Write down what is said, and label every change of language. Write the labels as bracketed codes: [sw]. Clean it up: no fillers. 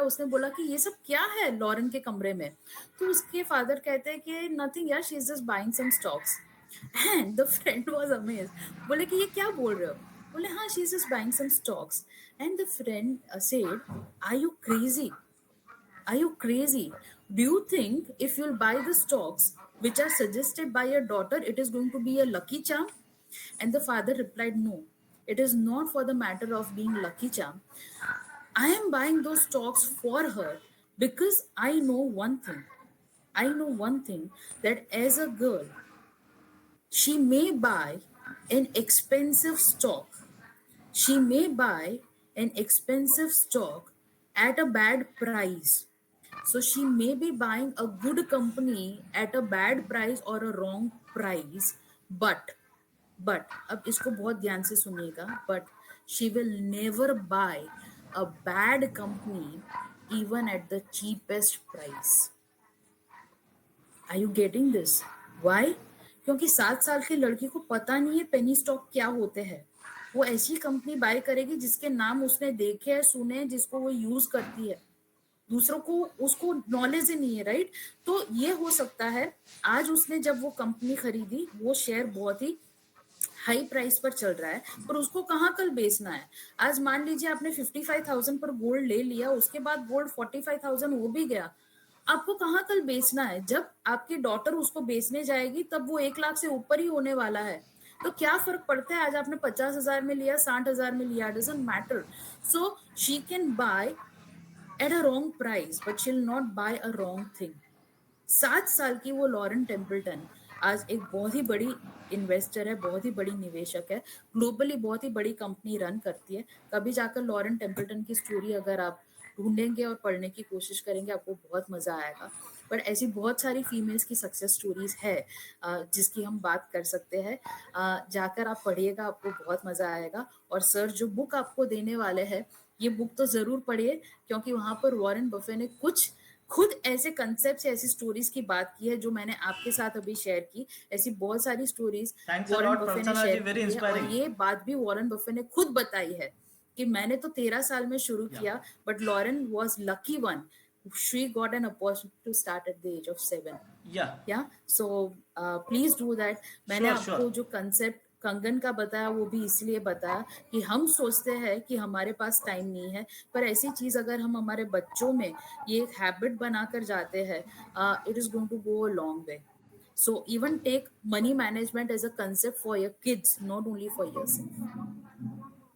[hi] उसने बोला कि ये सब क्या है लॉरेन के कमरे में? तो उसके फादर कहते हैं कि नथिंग यार, [en] She is just buying some stocks. And the friend was amazed. [hi] बोले कि ये क्या बोल रहे हो? बोले हाँ, [en] She is just buying some stocks. And the friend said, are you crazy? Are you crazy? Do you think if you'll buy the stocks which are suggested by your daughter, it is going to be a lucky charm? And the father replied, no, it is not for the matter of being lucky charm. I am buying those stocks for her because I know one thing. I know one thing, that as a girl, she may buy an expensive stock. She may buy an expensive stock at a bad price. So she may be buying a good company at a bad price or a wrong price, but [hi] अब इसको बहुत ध्यान से सुनिएगा, [en] but she will never buy a bad company even at the cheapest price. Are you getting this? Why? [hi] क्योंकि 7 साल की लड़की को पता नहीं है पेनी स्टॉक क्या होते हैं. वो ऐसी कंपनी बाय करेगी जिसके नाम उसने देखे हैं, सुने हैं, जिसको वो यूज करती है. दूसरों को उसको नॉलेज ही नहीं है, राइट? तो ये हो सकता है आज उसने जब वो कंपनी खरीदी, वो शेयर बहुत ही हाई प्राइस पर चल रहा है, पर उसको कहाँ कल बेचना है. आज मान लीजिए आपने 55,000 पर गोल्ड ले लिया, उसके बाद गोल्ड 45,000 हो भी गया, आपको कहाँ कल बेचना है. जब आपकी डॉटर उसको बेचने जाएगी तब वो 1 लाख से ऊपर ही होने वाला है. तो क्या फर्क पड़ता है आज आपने 50,000 में लिया, 60,000 में लिया, [en] Doesn't matter. So she can buy at a wrong price but she'll not buy a wrong thing. [hi] 7 साल की वो लॉरेन टेम्पल्टन आज एक बहुत ही बड़ी इन्वेस्टर है, बहुत ही बड़ी निवेशक है, ग्लोबली बहुत ही बड़ी कंपनी रन करती है. कभी जाकर लॉरेन टेम्पल्टन की स्टोरी अगर आप ढूंढेंगे और पढ़ने की कोशिश करेंगे, आपको बहुत मजा आएगा. बट ऐसी बहुत सारी फीमेल्स की सक्सेस स्टोरीज है जिसकी हम बात कर सकते हैं. जाकर आप पढ़िएगा, आपको बहुत मजा आएगा. और सर जो बुक आपको देने वाले हैं, ये बुक तो जरूर पढ़िए, क्योंकि वहां पर वॉरेन बफे ने कुछ खुद ऐसे कंसेप्ट, ऐसी स्टोरीज की बात की है जो मैंने आपके साथ अभी शेयर की. ऐसी बहुत सारी स्टोरीज वॉरेन बफे ने शेयर की है, और ये बात भी वॉरेन बफे ने खुद बताई है कि मैंने तो 13 साल में शुरू किया, [en] But Lauren was lucky one. She got an opportunity to start at the age of 7. Yeah. So please do that. [hi] मैंने आपको जो कंसेप्ट कंगन का बताया वो भी इसलिए बताया कि हम सोचते हैं कि हमारे पास टाइम नहीं है, पर ऐसी चीज अगर हम हमारे बच्चों में ये एक हैबिट बनाकर जाते हैं, [en] It is going to go a long way. So even take money management as a concept for your kids, not only for yourself.